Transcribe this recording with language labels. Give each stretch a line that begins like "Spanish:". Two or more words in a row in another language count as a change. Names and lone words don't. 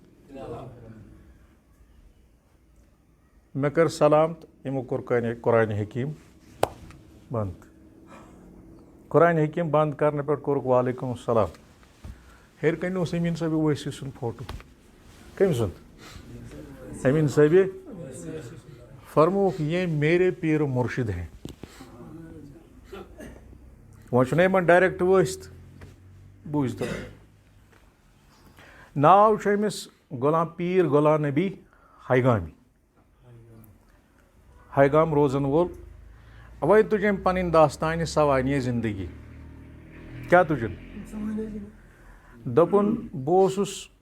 Kashmiri: مےٚ کٔر سلام تہٕ یِمو کوٚر قرآنِ حکیٖم بنٛد قرآنِ حکیٖم بنٛد کَرنہٕ پٮ۪ٹھ کوٚرُکھ
Arabic: وعلیکُم السلام
Kashmiri: ہیٚرِ کَنۍ اوس أمیٖن صٲبہِ اویسی سُنٛد فوٹوٗ کٔمۍ سُنٛد أمیٖن صٲبہِ فرمووُکھ
Urdu: یہ میرے پیر مرشد ہیں
Kashmiri: وۄنۍ چھُنہ یِمن ڈایریکٹ ؤسۍ تہٕ بوٗزتو ناو چھُ أمِس غلام پیٖر غلام نبی ہایگامی ہایگام روزن وول وۄنۍ تُج أمۍ پنٕنۍ داستانہِ سوانہِ زندگی کیٛاہ تُجِن دوٚپُن بہٕ اوسُس